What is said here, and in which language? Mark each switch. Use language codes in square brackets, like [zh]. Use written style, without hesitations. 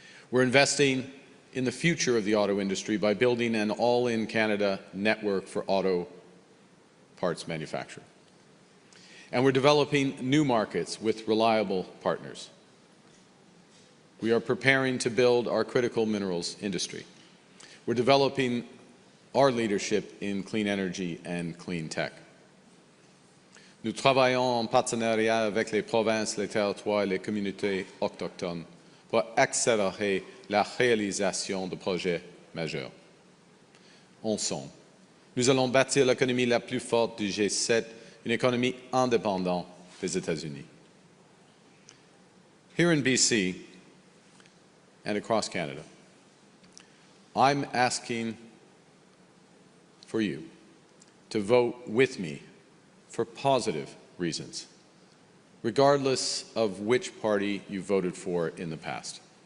[en] We're investing in the future of the auto industry by building an all-in Canada network for auto parts manufacturer. And we're developing new markets with reliable partners. We are preparing to build our critical minerals industry. We're developing our leadership in clean energy and clean tech. [fr] Nous travaillons en partenariat avec les provinces, les territoires et les communautés autochtones pour accélérer la réalisation de projets majeurs. Ensemble, nous allons bâtir l'économie la plus forte du G7, une économie indépendante des États-Unis. [en] Here in BC and across Canada, I'm asking for you to vote with me for positive reasons, regardless of which party you voted for in the past.